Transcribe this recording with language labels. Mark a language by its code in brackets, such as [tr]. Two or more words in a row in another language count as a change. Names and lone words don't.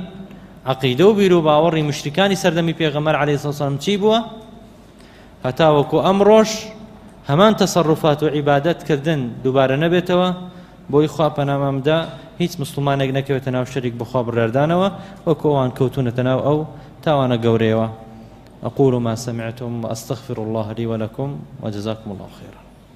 [ckb] عەقیدە و بیر و باوەڕی مشریکانی سەردەمی پێغەمبەر [ar] عەلەیهی السەڵاتو وەسەلام [ckb] چی بووە هەتا وەکو ئەمڕۆژ هەمان تەسەڕوفات و عیبادەتکردن دووبارە نەبێتەوە بۆی خوا پەنامەمدا هیچ مسلمانێک نەکەوێتە ناو شەریک بخوا بڕێردانەوە وەکو ئەوان کەوتونەتە ناو ئەو تاوانە گەورەیەوە [ar] أقول ما سمعتم وأستغفر الله لي ولكم وجزاكم الله خيرا